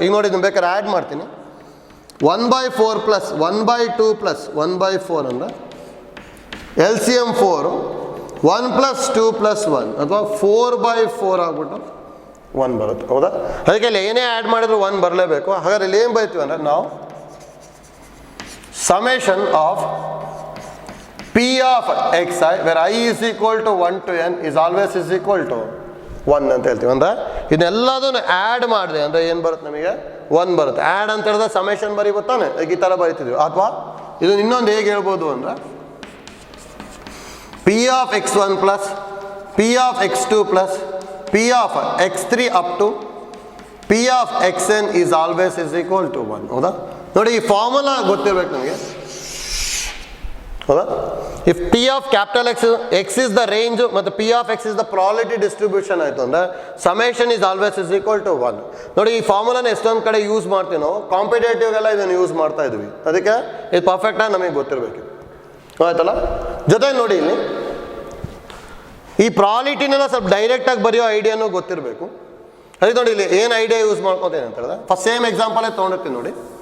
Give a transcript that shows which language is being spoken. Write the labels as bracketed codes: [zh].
[kn] ಈಗ ನೋಡಿ, ಇದನ್ನು ಬೇಕಾದ್ರೆ ಆ್ಯಡ್ ಮಾಡ್ತೀನಿ. 1/4 ಪ್ಲಸ್ 1/2 ಪ್ಲಸ್ 1/4 ಅಂದರೆ LCM 4, 1 + 2 + 1 ಅಥವಾ 4/4 ಆಗ್ಬಿಟ್ಟು 1 ಬರುತ್ತೆ. ಹೌದಾ? ಅದಕ್ಕೆ ಇಲ್ಲಿ ಏನೇ ಆ್ಯಡ್ ಮಾಡಿದ್ರು 1 ಬರಲೇಬೇಕು. ಹಾಗಾದ್ರೆ ಇಲ್ಲಿ ಏನು ಬೈತೀವಿ ಅಂದರೆ ನಾವು summation of [en] P of xi where I is equal to 1 to n is always is equal to 1 [kn] ಅಂತ ಹೇಳ್ತೀವಿ. ಅಂದರೆ ಇದನ್ನೆಲ್ಲದನ್ನು ಆ್ಯಡ್ ಮಾಡಿದೆ ಅಂದರೆ ಏನು ಬರುತ್ತೆ, ನಮಗೆ 1 ಬರುತ್ತೆ. ಆ್ಯಡ್ ಅಂತ ಹೇಳಿದ್ರೆ ಸಮೇಷನ್ ಬರೀಬೋತಾನೆ, ಈ ಥರ ಬರಿತಿದ್ವಿ. ಅಥವಾ ಇದನ್ನು ಇನ್ನೊಂದು ಹೇಗೆ ಹೇಳ್ಬೋದು ಅಂದರೆ [en] P of x1 plus P of x2 plus P of x3 up to P of xn is always is equal to 1. [kn] ಹೌದಾ? ನೋಡಿ, ಈ ಫಾರ್ಮುಲಾ ಗೊತ್ತಿರ್ಬೇಕು ನಮಗೆ. ಹೌದಾ? [en] if P of capital X is the range [kn] ಮತ್ತು [en] P of x is the probability distribution [kn] ಆಯಿತು ಅಂದರೆ summation [en] is always is equal to 1. [kn] ನೋಡಿ, ಈ ಫಾರ್ಮುಲಾನ ಎಷ್ಟೊಂದು ಕಡೆ ಯೂಸ್ ಮಾಡ್ತೀವಿ ನಾವು, ಕಾಂಪಿಟೇಟಿವ್ಗೆಲ್ಲ ಇದನ್ನು ಯೂಸ್ ಮಾಡ್ತಾ ಇದ್ವಿ. ಅದಕ್ಕೆ ಇದು ಪರ್ಫೆಕ್ಟಾಗಿ ನಮಗೆ ಗೊತ್ತಿರಬೇಕು. ಆಯ್ತಲ್ಲ? ಜೊತೆಗೆ ನೋಡಿ, ಇಲ್ಲಿ ಈ ಪ್ರಾಬಬಿಲಿಟಿನೆಲ್ಲ ಸ್ವಲ್ಪ ಡೈರೆಕ್ಟಾಗಿ ಬರೆಯೋ ಐಡಿಯಾನು ಗೊತ್ತಿರಬೇಕು. ಅದಕ್ಕೆ ನೋಡಿ, ಇಲ್ಲಿ ಏನು ಐಡಿಯಾ ಯೂಸ್ ಮಾಡ್ಕೋತೇನೆ ಅಂತ ಹೇಳಿದ್ರೆ ಫಸ್ಟ್ ಸೇಮ್ ಎಕ್ಸಾಂಪಲೇ ತೊಗೊಂಡಿರ್ತೀನಿ ನೋಡಿ.